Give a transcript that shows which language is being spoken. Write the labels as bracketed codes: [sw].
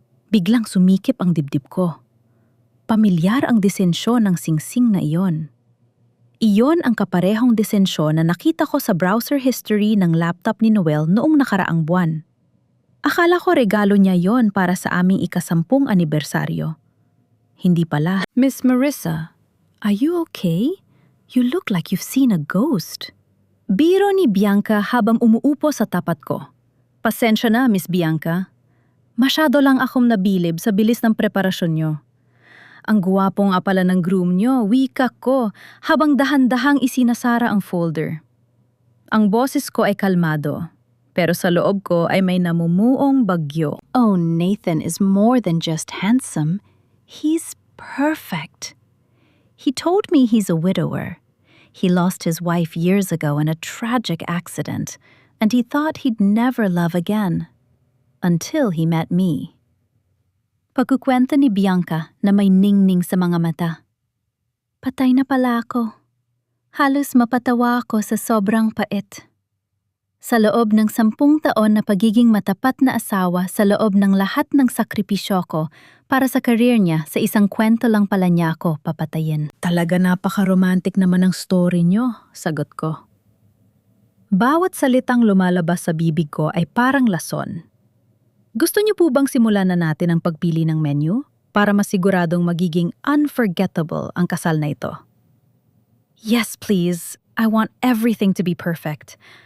[tl] Biglang sumikip ang dibdib ko. Pamilyar ang disensyon ng singsing na iyon. Iyon ang kaparehong disensyon na nakita ko sa browser history ng laptop ni Noel noong nakaraang buwan. Akala ko regalo niya yon para sa aming ika-10 anibersaryo. Hindi pala. [en] Miss Marissa, are you okay? You look like you've seen a ghost. [tl] Biro ni Bianca habang umuupo sa tapat ko. Pasensya na, Miss Bianca. Masyado lang akong nabilib sa bilis ng preparasyon niyo. Ang guwapo nga pala ng groom niyo, wika ko, habang dahan-dahang isinasara ang folder. Ang boses ko ay kalmado, Pero sa loob ko ay may namumuong bagyo. [en] Oh, Nathan is more than just handsome. He's perfect. He told me he's a widower. He lost his wife years ago in a tragic accident, and he thought he'd never love again. Until he met me. [tl] Pagkukwento ni Bianca na may ningning sa mga mata. Patay na pala ako. Halos mapatawa ako sa sobrang pait. Sa loob ng 10 taon na pagiging matapat na asawa sa loob ng lahat ng sakripisyo ko para sa career niya, sa isang kwento lang pala niya ako papatayin. Talaga napaka-romantic naman ang story nyo, sagot ko. Bawat salitang lumalabas sa bibig ko ay parang lason. Gusto niyo po bang simulan na natin ang pagpili ng menu para masiguradong magiging unforgettable ang kasal na ito? [en] Yes, please. I want everything to be perfect.